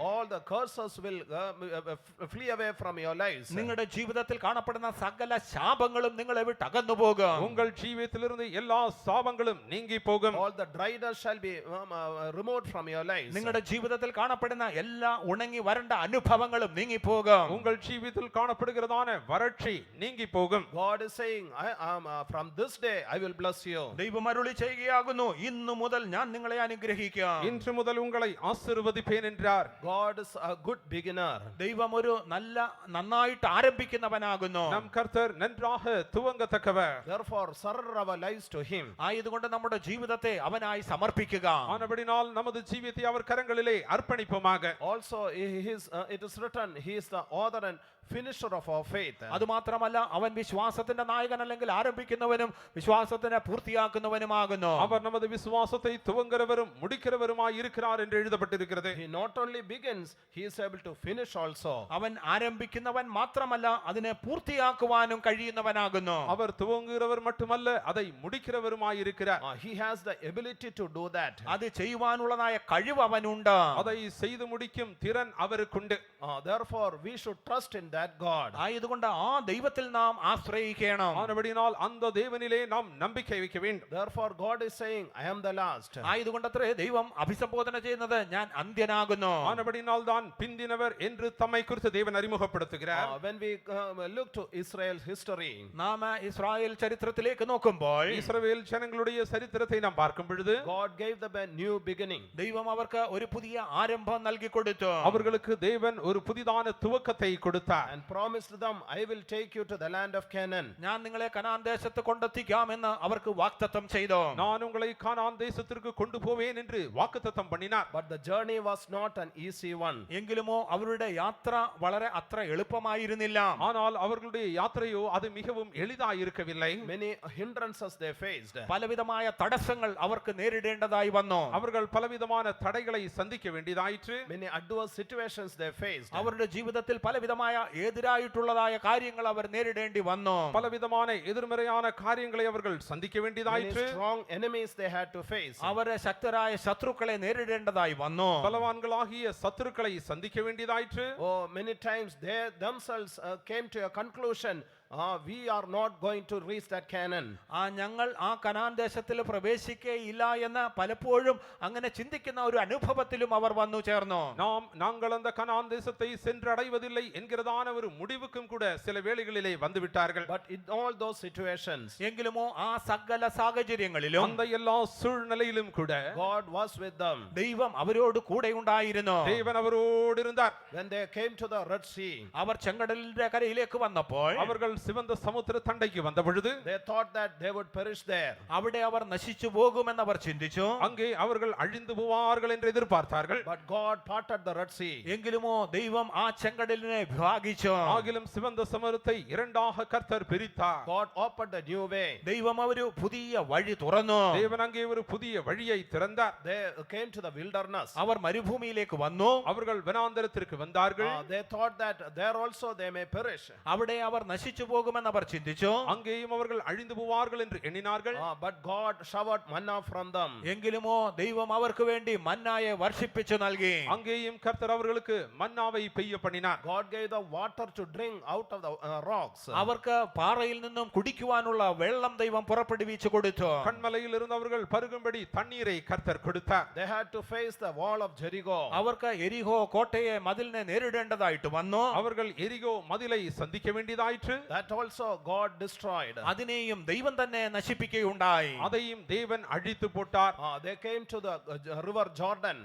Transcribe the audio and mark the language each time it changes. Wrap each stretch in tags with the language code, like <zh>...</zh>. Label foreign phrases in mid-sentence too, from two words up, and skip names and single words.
<en>All the curses will flee away from your lives.</en> <ml>നിങ്ങളുടെ ജീവിതത്തിൽ കാണപ്പെടുന്ന സകല ശാപങ്ങളും നിങ്ങളെ വിട്ട് അകന്നു പോകും.</ml> <ta>உங்கள் ஜீவியத்திலிருந்து எல்லா சாபங்களும் நீங்கி போகும்.</ta> <en>All the dryness shall be removed from your lives.</en> <ml>നിങ്ങളുടെ ജീവിതത്തിൽ കാണപ്പെടുന്ന എല്ലാ ഉണങ്ങി വരണ്ട അനുഭവങ്ങളും നീങ്ങി പോകും.</ml> <ta>உங்கள் ஜீவியத்தில் காணப்படுகிறதான வறட்சி நீங்கி போகும்.</ta> <en>God is saying, from this day I will bless you.</en> <ml>ദൈവം അരുളി ചെയ്യുകയാകുന്നു, ഇന്നു മുതൽ ഞാൻ നിങ്ങളെ അനുഗ്രഹിക്കാം.</ml> <ta>இன்று முதல் உங்களை ஆசீர்வதிப்பேன் என்றார்.</ta> <en>God is a good beginner.</en> <ml>ദൈവം ഒരു നന്നായിട്ട് ആരംഭിക്കുന്നവനാകുന്നു.</ml> <ta>நம் கர்த்தர் நன்றாக துவங்கத்தக்கவர்.</ta> <en>Therefore surrender our lives to him.</en> <ml>ആയതുകൊണ്ട് നമ്മുടെ ജീവിതത്തെ അവനായി സമർപ്പിക്കുക.</ml> <ta>ஆனபடினால் நமது ஜீவியத்தை அவர் கரங்களிலே அர்ப்பணிப்போமாக.</ta> <en>Also it is written, he is the author and finisher of our faith.</en> <ml>അതുമാത്രമല്ല, അവൻ വിശ്വാസത്തിന്റെ നായകൻ അല്ലെങ്കിൽ ആരംഭിക്കുന്നവനും വിശ്വാസത്തിനെ പൂർത്തിയാക്കുന്നവനുമാകുന്നു.</ml> <ta>அவர் நமது விசுவாசத்தை துவங்குகிறவரும் முடிக்கிறவருமாய் இருக்கிறார் என்று எழுதப்பட்டிருக்கிறது.</ta> <en>He not only begins, he is able to finish also.</en> <ml>അവൻ ആരംഭിക്കുന്നവൻ മാത്രമല്ല, അതിനെ പൂർത്തിയാക്കുവാനും കഴിയുന്നവനാകുന്നു.</ml> <ta>அவர் துவங்குகிறவர் மட்டுமல்ல, அதை முடிக்கிறவருமாய் இருக்கிறார்.</ta> <en>He has the ability to do that.</en> <ml>അത് ചെയ്യുവാനുള്ളതായ കഴിവ് അവനുണ്ട്.</ml> <ta>அதை செய்து முடிக்கும் திறன் அவருக்குண்டு.</ta> <en>Therefore we should trust in that God.</en> <ml>ആയതുകൊണ്ട് ആ ദൈവത്തിൽ നാം ആശ്രയിക്കണം.</ml> <ta>ஆனபடினால் அந்த தேவனிலே நாம் நம்பிக்கை வைக்க வேண்டும்.</ta> <en>Therefore God is saying, I am the last.</en> <ml>ആയതുകൊണ്ടത്രേ ദൈവം അഭിസംബോധന ചെയ്യുന്നത് ഞാൻ അന്ത്യനാകുന്നു.</ml> <ta>ஆனபடினால் தான் பிந்தினவர் என்று தம்மை குறித்து தேவன் அறிமுகப்படுத்துகிறார்.</ta> <en>When we look to Israel's history,</en> <ml>നാം ഇസ്രായേൽ ചരിത്രത്തിലേക്ക് നോക്കുമ്പോൾ</ml> <ta>இஸ்ரவேல் ஜனங்களுடைய சரித்திரத்தை நாம் பார்க்கும் பொழுது</ta> <en>God gave them a new beginning.</en> <ml>ദൈവം അവർക്ക് ഒരു പുതിയ ആരംഭം നൽകി കൊടുത്തു.</ml> <ta>அவர்களுக்கு தேவன் ஒரு புதிதான துவக்கத்தை கொடுத்தார்.</ta> <en>And promised them, I will take you to the land of Canaan.</en> <ml>ഞാൻ നിങ്ങളെ കനാൻ ദേശത്ത് കൊണ്ടെത്തിക്കാമെന്ന് അവർക്ക് വാഗ്ദത്തം ചെയ്തു.</ml> <ta>நான் உங்களை கானான் தேசத்திற்கு கொண்டு போவேன் என்று வாக்குத்தத்தம் பண்ணினார்.</ta> <en>But the journey was not an easy one.</en> <ml>എങ്കിലുമോ അവരുടെ യാത്ര വളരെ അത്ര എളുപ്പമായിരുന്നില്ല.</ml> <ta>ஆனால் அவர்களுடைய யாத்திரையோ அது மிகவும் எளிதாய் இருக்கவில்லை.</ta> <en>Many hindrances they faced.</en> <ml>പലവിധമായ തടസ്സങ്ങൾ അവർക്ക് നേരിടേണ്ടതായി വന്നു.</ml> <ta>அவர்கள் பலவிதமான தடைகளை சந்திக்க வேண்டியதாயிற்று.</ta> <en>Many adverse situations they faced.</en> <ml>അവരുടെ ജീവിതത്തിൽ പലവിധമായ എതിരായിട്ടുള്ളതായ കാര്യങ്ങൾ അവർ നേരിടേണ്ടി വന്നു.</ml> <ta>பலவிதமான எதிர்மறையான காரியங்களை அவர்கள் சந்திக்க</ta> <en>Many</en> <ta>வேண்டியதாயிற்று.</ta> <en>strong enemies they had to face.</en> <ml>അവരെ ശക്തരായ ശത്രുക്കളെ നേരിടേണ്ടതായി വന്നു.</ml> <ta>பலவான்களாகிய சத்துருக்களை சந்திக்க வேண்டியதாயிற்று.</ta> <en>Many times they themselves came to a conclusion, we are not going to reach that Canaan.</en> <ml>ഞങ്ങൾ ആ കനാൻ ദേശത്തിൽ പ്രവേശിക്കുകയില്ല എന്ന് പലപ്പോഴും അങ്ങനെ ചിന്തിക്കുന്ന ഒരു അനുഭവത്തിലും അവർ വന്നു ചേർന്നു.</ml> <ta>நாங்கள் அந்த கனான் தேசத்தை சென்றடைவதில்லை என்கிறதான ஒரு முடிவுக்கும் கூட சில வேளைகளிலே வந்து விட்டார்கள்.</ta> <en>But in all those situations,</en> <ml>എങ്കിലുമോ ആ സകല സാഹചര്യങ്ങളിലും</ml> <ta>அந்த எல்லா சூழ்நிலையிலும் கூட</ta> <en>God was with them.</en> <ml>ദൈവം അവരോട് കൂടെ ഉണ്ടായിരുന്നു.</ml> <ta>தேவன் அவரோடு இருந்தார்.</ta> <en>When they came to the Red Sea,</en> <ml>അവർ ചെങ്കടലിന്റെ കരയിലേക്ക് വന്നപ്പോൾ</ml> <ta>அவர்கள் சிவந்த சமுத்திர தண்டைக்கு வந்த பொழுது</ta> <en>they thought that they would perish there.</en> <ml>അവിടെ അവർ നശിച്ചു പോകുമെന്ന് അവർ ചിന്തിച്ചു.</ml> <ta>அங்கே அவர்கள் அழிந்து போவார்கள் என்று எதிர்பார்த்தார்கள்.</ta> <en>But God parted the Red Sea.</en> <ml>എങ്കിലുമോ ദൈവം ആ ചെങ്കടലിനെ വിഭാഗിച്ചു.</ml> <ta>ஆகிலும் சிவந்த சமுத்திரத்தை இரண்டாக கர்த்தர் பிரித்தார்.</ta> <en>God opened a new way.</en> <ml>ദൈവം ഒരു പുതിയ വഴി തുറന്നു.</ml> <ta>தேவன் அங்கே ஒரு புதிய வழியை திறந்தார்.</ta> <en>They came to the wilderness.</en> <ml>അവർ മരുഭൂമിയിലേക്ക് വന്നു.</ml> <ta>அவர்கள் வனாந்தரத்திற்கு வந்தார்கள்.</ta> <en>They thought that there also they may perish.</en> <ml>അവിടെ അവർ നശിച്ചു പോകുമെന്ന് അവർ ചിന്തിച്ചു.</ml> <ta>அங்கேயும் அவர்கள் அழிந்து போவார்கள் என்று எண்ணினார்கள்.</ta> <en>But God showered manna from them.</en> <ml>എങ്കിലുമോ ദൈവം അവർക്ക് വേണ്ടി മന്നായെ വർഷിപ്പിച്ചു നൽകി.</ml> <ta>அங்கேயும் கர்த்தர் அவர்களுக்கு மன்னாவை பெய்ய பண்ணினார்.</ta> <en>God gave the water to drink out of the rocks.</en> <ml>അവർക്ക് പാറയിൽ നിന്നും കുടിക്കുവാനുള്ള വെള്ളം ദൈവം പുറപ്പെടുവിച്ചു കൊടുത്തു.</ml> <ta>கண்மலையில் இருந்து அவர்கள் பருகும்படி தண்ணீரை கர்த்தர் கொடுத்தார்.</ta> <en>They had to face the wall of Jericho.</en> <ml>അവർക്ക് എരിഹോ കോട്ടയെ മതിലിനെ നേരിടേണ്ടതായിട്ട് വന്നു.</ml> <ta>அவர்கள் எரிகோ மதிலை சந்திக்க வேண்டியதாயிற்று.</ta> <en>that also God destroyed.</en> <ml>അതിനെയും ദൈവം തന്നെ നശിപ്പിക്കുകയുണ്ടായി.</ml> <ta>அதையும் தேவன் அழித்து போட்டார்.</ta> <en>They came to the river Jordan.</en>